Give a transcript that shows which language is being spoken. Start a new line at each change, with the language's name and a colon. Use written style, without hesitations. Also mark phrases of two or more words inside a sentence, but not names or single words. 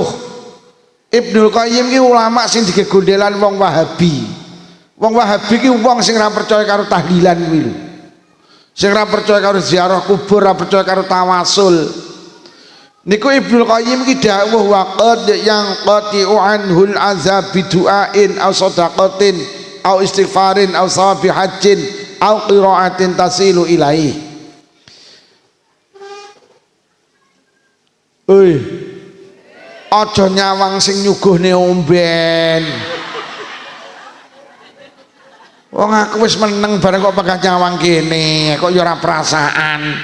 Javanese: Ibnul Qayyim ki ulama sing digegondelan wong Wahabi. Wong Wahabi ki wong sing ora percaya karo tahlilan kuwi lho. Sing ora percaya karo ziarah kubur, ora percaya karo tawasul. Niku Ibnul Qayyim ki dawuh
Arabic: وقد ينقطع عنه العذاب بدعاء أو صدقة أو استغفار أو ثواب حج أو قراءة تصل إليه.
Javanese: Oi, aja nyawang sing nyuguhne omben. Wong aku wis meneng bareng kok bakal nyawang kene, kok ya ora perasaan.